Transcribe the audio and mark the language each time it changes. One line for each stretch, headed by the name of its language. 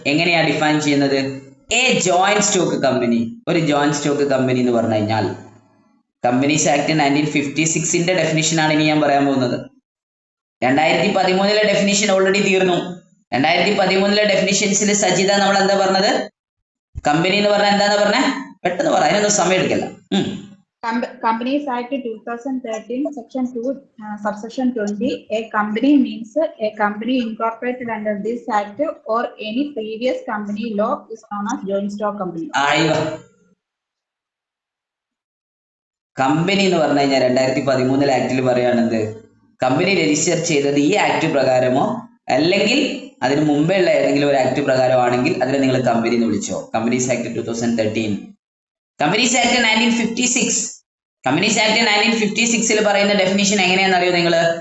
Malayalam: എങ്ങനെയാ ഡിഫൈൻ ചെയ്യുന്നത്? A joint stock company, ഒരു ജോയിന്റ് സ്റ്റോക്ക് കമ്പനി എന്ന് പറഞ്ഞു കഴിഞ്ഞാൽ, കമ്പനീസ് ആക്ട് 1956 ഡെഫിനിഷൻ ആണ് ഇനി ഞാൻ പറയാൻ പോകുന്നത്. 2013 ഡെഫിനിഷൻ ഓൾറെഡി തീർന്നു. 2013 ഡെഫിനിഷൻസിൽ സജിത നമ്മൾ എന്താ പറഞ്ഞത്? കമ്പനി എന്ന് പറഞ്ഞാൽ എന്താന്ന് പറഞ്ഞേ? പെട്ടെന്ന് പറ, അതിനൊന്നും സമയം എടുക്കല്ല.
English: Companies Act 2013 Section 2 Subsection 20 a company means a company incorporated under this act or any previous company law is known as joint stock company.
Malayalam: Company എന്ന് പറഞ്ഞു കഴിഞ്ഞാൽ 2013 ആക്ടിൽ പറയുകയാണെന്ത്? കമ്പനി രജിസ്റ്റർ ചെയ്തത് ഈ ആക്ട് പ്രകാരമോ അല്ലെങ്കിൽ അതിന് മുമ്പേ ഉള്ള ഏതെങ്കിലും ഒരു ആക്ട് പ്രകാരമാണെങ്കിൽ അതിനെ നിങ്ങൾ കമ്പനി എന്ന് വിളിച്ചോ. Companies act 2013. Companies act 1956, companies act 1956 പറയുന്ന ഡെഫിനിഷൻ എങ്ങനെയാണെന്ന് അറിയോ നിങ്ങൾ?